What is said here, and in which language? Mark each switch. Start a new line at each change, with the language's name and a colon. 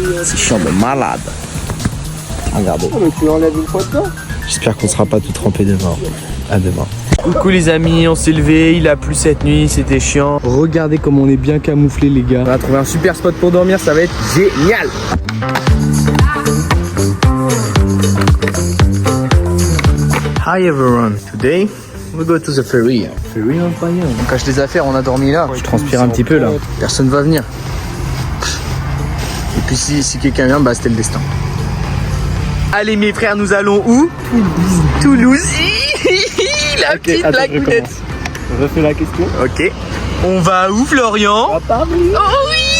French: C'est chiant de malade. Regardez. Oh, mais tu enlèves une fois de temps. J'espère qu'on sera pas tout trempé demain. À demain. Coucou les amis, on s'est levé, il a plu cette nuit, c'était chiant. Regardez comme on est bien camouflés les gars. On va trouver un super spot pour dormir, ça va être génial.
English: Hi everyone, today we go to the ferry. Ferry of Bayonne.
French: On cache les affaires, on a dormi là. Je transpire un petit peu là. Personne va venir. Et puis si quelqu'un vient, bah c'était le destin. Allez mes frères, nous allons où? Toulouse. La petite blagounette. Refais la question. Ok. On va où Florian? Oh oui.